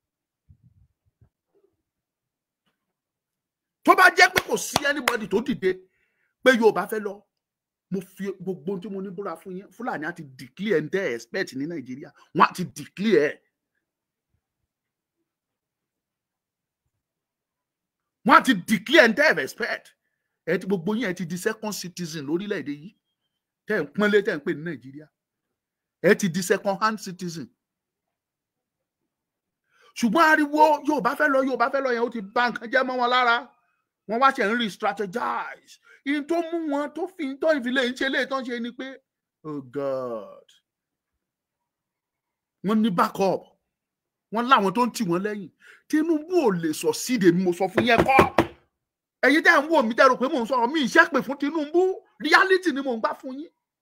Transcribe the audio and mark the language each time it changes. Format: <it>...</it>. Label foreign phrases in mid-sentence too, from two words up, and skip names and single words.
<yo>tó bá jẹ́ pé kò sí anybody tó dìde pé Yorùbá fẹ́ lọ mo fi gbogbo tí mo ní búra fún yín Fúlàní àti declare ẹ̀ ń tẹ́ expect ní Nàìjíríà wọ́n àti declare ẹ̀ wọ́n àti declare ẹ̀ ń tẹ́ expect ẹ̀ ti gbogbo yín ẹ̀ ti di</yo> <en>second citizen</en> <yo>lórílẹ̀‐èdè yìí tẹ́ ń pọ́nlé tẹ́ ń pè ní Nàìjíríà ẹ̀ ti di</yo> <en>second hand citizen</en> <yo>ṣùgbọ́n ariwo Yorùbá fẹ́ lọ yẹn ó ti bà nǹkan jẹ́ mọ́ wọn lára wọ́n wá ṣe ń re-strategize in tó mú wọn tó fi tó ìfilẹ̀ ń ṣe lè tán ṣe ni pé</yo> <en>oh God</en> <yo>wọ́n ní backup wọ́n láwọn tó ń tì wọ́n lẹ́yìn Tinubu ò lè sọ síde mi mo sọ fún yẹn kọ́ ẹ̀yin tẹ́ ń wò mí tẹ́ rò pé mò ń sọ̀rọ̀ mi ìṣẹ́ pè fún Tinubu reality ni mò ń gbà fún yín</yo>